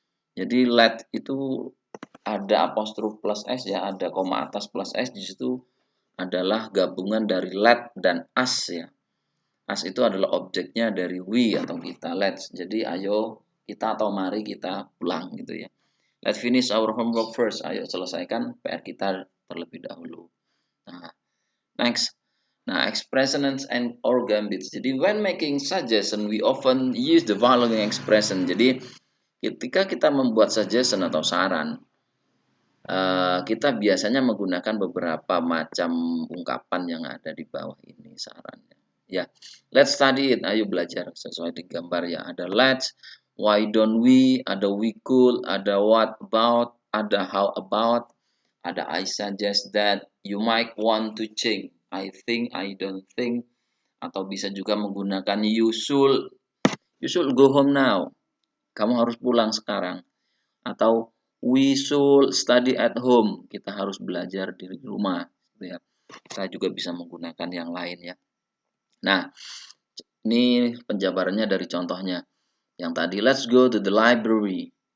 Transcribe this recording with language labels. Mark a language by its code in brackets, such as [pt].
[id] Jadi let itu ada apostrof plus s ya, ada koma atas plus s, di situ adalah gabungan dari let dan us ya. Us itu adalah objeknya dari we atau kita, let's. Jadi ayo kita atau mari kita pulang gitu ya. [en] Let's finish our homework first. [id] Ayo selesaikan PR kita terlebih dahulu. [en] Nah, next. Nah, expressions and or gambits. Jadi when making suggestion, we often use the following expression. [id] Jadi ketika kita membuat suggestion atau saran, kita biasanya menggunakan beberapa macam ungkapan yang ada di bawah ini sarannya. Ya, [en] let's study it. [id] Ayo belajar sesuai di gambar ya. [en] Ada let's, why don't we, ada we could, ada what about, ada how about, ada I suggest that, you might want to change, I think, I don't think, [id] atau bisa juga menggunakan [en] you should go home now. [id] Kamu harus pulang sekarang. [en] Atau we should study at home. [id] Kita harus belajar di rumah. Ya. Saya juga bisa menggunakan yang lain ya. Nah, ini penjabarannya dari contohnya. Yang tadi, [en] let's go to the library.